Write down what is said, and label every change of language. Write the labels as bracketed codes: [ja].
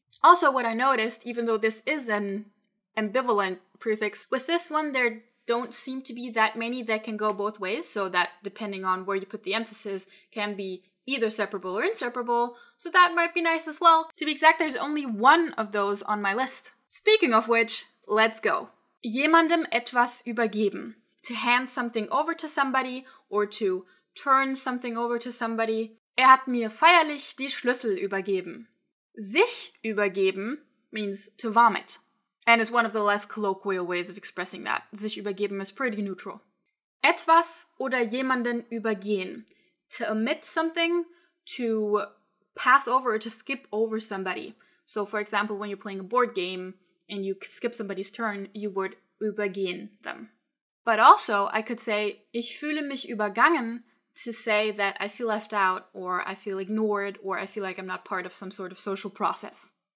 [en] Also, what I noticed, even though this is an ambivalent prefix, with this one there don't seem to be that many that can go both ways, so that depending on where you put the emphasis can be either separable or inseparable, so that might be nice as well. To be exact, there's only one of those on my list. Speaking of which, let's go. [de] Jemandem etwas übergeben. [en] To hand something over to somebody, or to turn something over to somebody. [de] Hat mir feierlich die Schlüssel übergeben. [en] Sich übergeben means to vomit, and is one of the less colloquial ways of expressing that. [de] Sich übergeben [en] is pretty neutral. [de] Etwas oder jemanden übergehen. [en] To omit something, to pass over or to skip over somebody. So for example, when you're playing a board game and you skip somebody's turn, you would übergehen them. But also, I could say, [de] ich fühle mich übergangen, [en] to say that I feel left out, or I feel ignored, or I feel like I'm not part of some sort of social process.